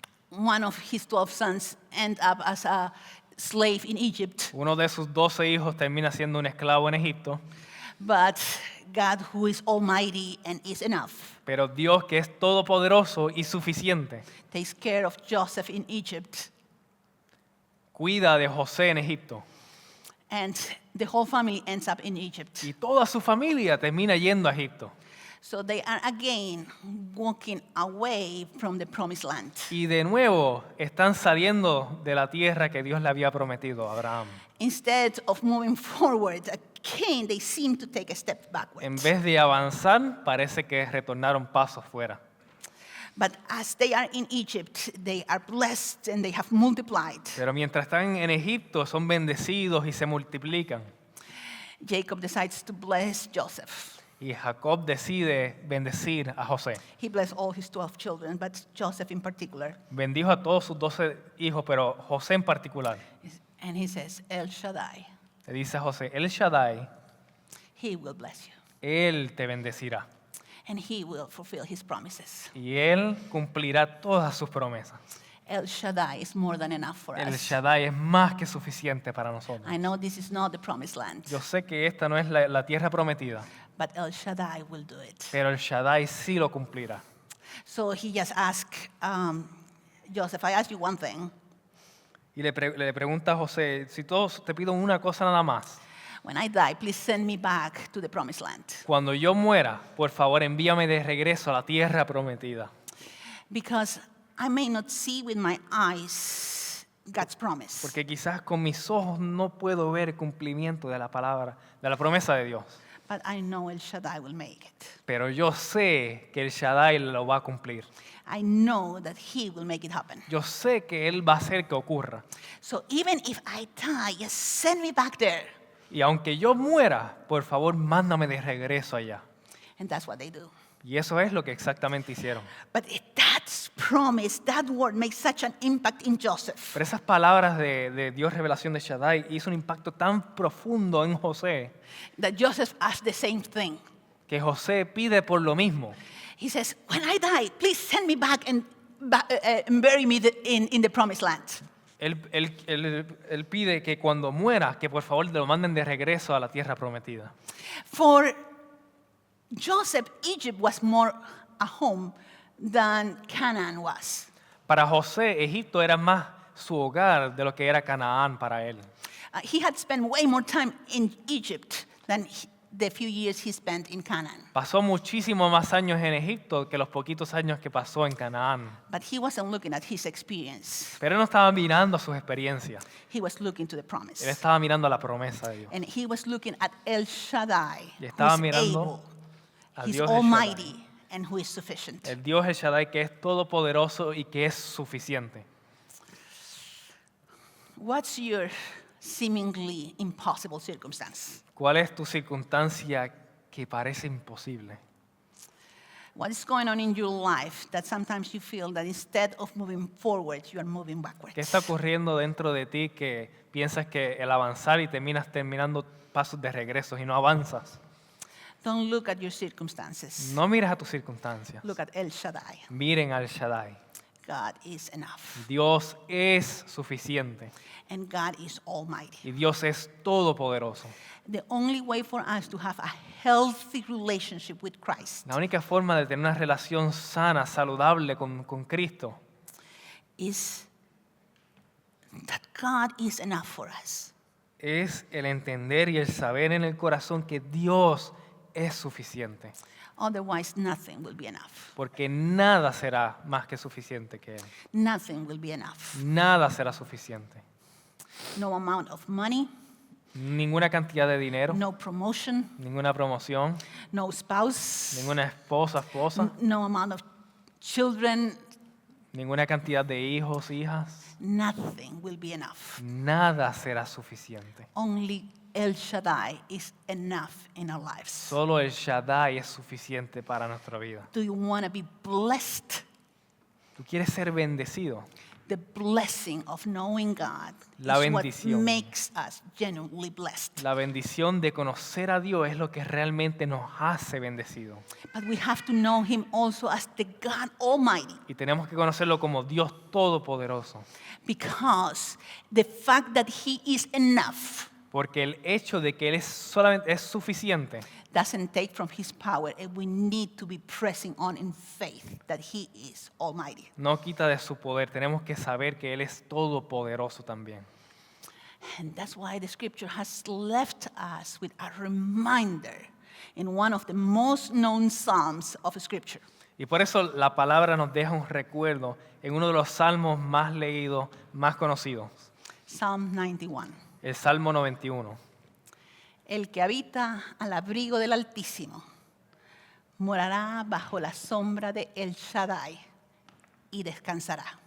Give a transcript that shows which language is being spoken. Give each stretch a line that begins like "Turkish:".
English: One of his 12 sons end up as a slave in Egypt.
Spanish: Uno de sus 12 hijos termina siendo un esclavo en Egipto,
English: But God, who is almighty and is enough,
Spanish: pero Dios que es todopoderoso y suficiente,
English: takes care of Joseph in Egypt.
Spanish: cuida de José en Egipto.
English: And the whole family ends up in Egypt.
Spanish: Y toda su familia termina yendo a Egipto.
English: So they are again walking away from the promised land.
Spanish: Y de nuevo están saliendo de la tierra que Dios le había prometido a Abraham.
English: Instead of moving forward, again they seem to take a step
Spanish: En
English: backwards.
Spanish: vez de avanzar, parece que retornaron pasos fuera.
English: But as they are in Egypt, they are blessed and they have multiplied.
Spanish: Pero mientras están en Egipto, son bendecidos y se multiplican.
English: Jacob decides to bless Joseph.
Spanish: Y Jacob decide bendecir a José.
English: He blessed all his 12 children, but Joseph in particular.
Spanish: Bendijo a todos sus 12 hijos, pero José en particular.
English: And he says, El Shaddai,
Spanish: Le dice a José, El Shaddai,
English: he will bless you.
Spanish: Él te bendecirá.
English: And he will fulfill his promises.
Spanish: Y Él cumplirá todas sus promesas.
English: El Shaddai is more than enough for
Spanish: El
English: us.
Spanish: Shaddai es más que suficiente para nosotros.
English: I know this is not the promised land,
Spanish: Yo sé que esta no es la tierra prometida,
English: but El Shaddai will do it.
Spanish: pero el Shaddai sí lo cumplirá.
English: So he just asked Joseph, I ask you one thing.
Spanish: Y le pregunta a José, si todos te pido una cosa nada más,
English: When I die, please send me back to the promised land.
Spanish: cuando yo muera, por favor envíame de regreso a la tierra prometida.
English: Because I may not see with my eyes God's promise,
Spanish: Porque quizás con mis ojos no puedo ver el cumplimiento de la palabra, de la promesa de Dios.
English: but I know El Shaddai will make it.
Spanish: Pero yo sé que el Shaddai lo va a cumplir.
English: I know that he will make it happen.
Spanish: Yo sé que Él va a hacer que ocurra.
English: So even if I die, just send me back there.
Spanish: Y aunque yo muera, por favor, mándame de regreso allá.
English: And that's what they do.
Spanish: Y eso es lo que exactamente hicieron.
English: But that promise, that word makes such an impact in Joseph.
Spanish: Pero esas palabras de Dios, revelación de Shaddai, hizo un impacto tan profundo en José
English: That Joseph asked the same thing.
Spanish: que José pide por lo mismo.
English: He says, when I die, please send me back and bury me in the promised land.
Spanish: Él pide que cuando muera, que por favor lo manden de regreso a la tierra prometida.
English: For Joseph, Egypt was more a home than Canaan was.
Spanish: Para José, Egipto era más su hogar de lo que era Canaán para él.
English: He had spent way more time in Egypt than the few years he spent in Canaan.
Spanish: Pasó muchísimo más años en Egipto que los poquitos años que pasó en Canaán.
English: But he wasn't looking at his experience.
Spanish: Pero él no estaba mirando sus experiencias.
English: He was looking to the
Spanish: Él
English: promise.
Spanish: estaba mirando a la promesa de Dios.
English: And he was looking at El Shaddai,
Spanish: Y estaba
English: who's
Spanish: mirando
English: able,
Spanish: a
English: he's
Spanish: Dios El
English: almighty, and who is sufficient.
Spanish: El Dios El Shaddai que es todopoderoso y que es suficiente.
English: What's your seemingly impossible circumstance?
Spanish: ¿Cuál es tu circunstancia que parece imposible?
English: What is going on in your life that sometimes you feel that instead of moving forward, you are moving backwards?
Spanish: ¿Qué está ocurriendo dentro de ti que piensas que el avanzar y terminas terminando pasos de regreso y no avanzas?
English: Don't look at your circumstances.
Spanish: No mires a tus circunstancias.
English: Look at El Shaddai.
Spanish: Miren al Shaddai.
English: God is enough.
Spanish: Dios es suficiente
English: And God is almighty.
Spanish: y Dios es todopoderoso.
English: The only way for us to have a healthy relationship with Christ
Spanish: La única forma de tener una relación sana, saludable con Cristo
English: is that God is enough for us.
Spanish: es el entender y el saber en el corazón que Dios es suficiente.
English: Otherwise, nothing will be enough.
Spanish: Porque nada será más que suficiente que Él.
English: Nothing will be enough.
Spanish: Nada será suficiente.
English: No amount of money,
Spanish: Ninguna cantidad de dinero,
English: no promotion,
Spanish: ninguna promoción,
English: no spouse,
Spanish: ninguna esposa,
English: no amount of children.
Spanish: ninguna cantidad de hijos, hijas.
English: Nothing will be enough.
Spanish: Nada será suficiente.
English: Only El Shaddai is enough in our lives.
Spanish: Solo el Shaddai es suficiente para nuestra vida.
English: Do you want to be blessed?
Spanish: ¿Tú quieres ser bendecido?
English: The blessing of knowing God
Spanish: La
English: is what
Spanish: bendición.
English: makes us genuinely blessed.
Spanish: La bendición de conocer a Dios es lo que realmente nos hace bendecidos.
English: But we have to know Him also as the God Almighty,
Spanish: Y tenemos que conocerlo como Dios Todopoderoso.
English: because the fact that He is enough
Spanish: Porque el hecho de que Él solamente es suficiente
English: doesn't take from His power, and we need to be pressing on in faith that He is Almighty.
Spanish: no quita de su poder. Tenemos que saber que Él es todopoderoso también.
English: And that's why the scripture has left us with a reminder in one of the most known psalms of scripture.
Spanish: Y por eso la palabra nos deja un recuerdo en uno de los salmos más leídos, más conocidos,
English: Psalm 91.
Spanish: el Salmo 91. El que habita al abrigo del Altísimo morará bajo la sombra de El Shaddai y descansará.